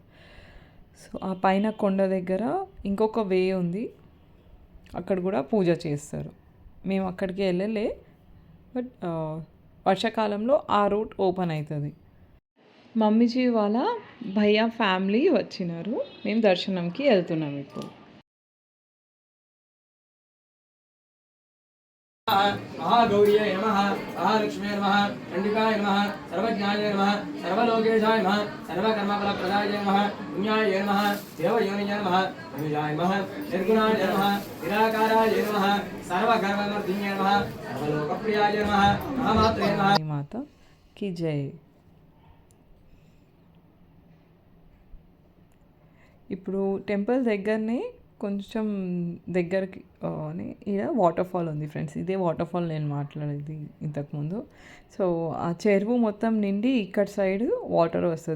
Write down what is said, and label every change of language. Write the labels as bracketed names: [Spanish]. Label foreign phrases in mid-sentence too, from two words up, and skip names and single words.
[Telugu] సో ఆ పైన కొండ దగ్గర ఇంకొక వే ఉంది, అక్కడ కూడా పూజ చేస్తారు. మేము అక్కడికి వెళ్ళలే, బట్ వర్షాకాలంలో ఆ [English] route open [Telugu] అవుతుంది. మమ్మీజీ వాళ్ళ భయ్యా ఫ్యామిలీ వచ్చినారు, మేము దర్శనంకి వెళ్తున్నాం ఇప్పుడు. [Sanskrit] महागौर्यै नमः, महालक्ष्म्यै नमः, चण्डिकाय नमः, सर्वज्ञाय नमः, सर्वलोकेशाय नमः, सर्वकर्मफलप्रदाय नमः, पुण्याय नमः, देवयोनिय नमः, अनुजाय नमः, निर्गुणाय नमः, निराकाराय नमः, सर्वगर्वमर्दिन्ये नमः, सर्वलोकप्रियाय नमः, महामात्रे नमः. [Hindi] माता की जय. [Telugu] ఇప్పుడు టెంపుల్ దగ్గరనే కొంచెం దగ్గరికి ఈడ [English] waterfall [Telugu] ఉంది ఫ్రెండ్స్. ఇదే [English] waterfall [Telugu] నేను మాట్లాడేది ఇంతకుముందు. సో ఆ చెరువు మొత్తం నిండి ఇక్కడ [English] side water [Telugu] వస్తుంది.